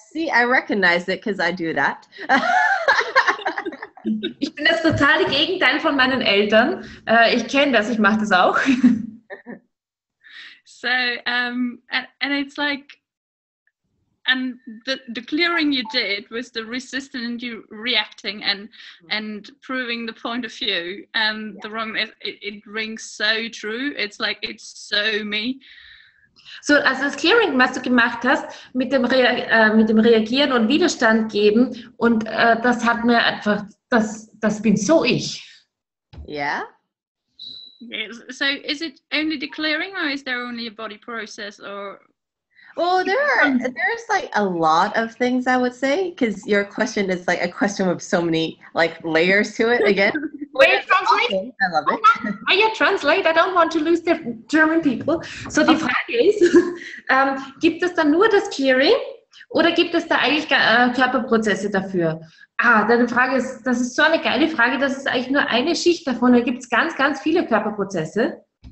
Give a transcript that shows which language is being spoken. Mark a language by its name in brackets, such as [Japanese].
[English] I recognize it because I do that. [German] Ich bin das totale Gegenteil von meinen Eltern. Ich kenne das, ich mache das auch. [English] So, and it's and the clearing you did was the resistance and you reacting and proving the point of view and the wrongness. It rings so true. It's it's so me. [German] So, also das Clearing, was du gemacht hast, mit dem Reagieren und Widerstand geben, und das hat mir einfach, das bin so ich. [English] Yeah. So is it only the clearing, or is there only a body process, or? Well, there's a lot of things I would say, because your question is a question with so many layers to it again. Will you translate? I love it. Oh, yeah, translate. I don't want to lose the German people. [German] So die Frage ist, gibt es dann nur das Clearing oder gibt es da eigentlich Körperprozesse dafür? Deine Frage ist, das ist so eine geile Frage, das ist eigentlich nur eine Schicht davon. Da gibt es ganz, ganz viele Körperprozesse.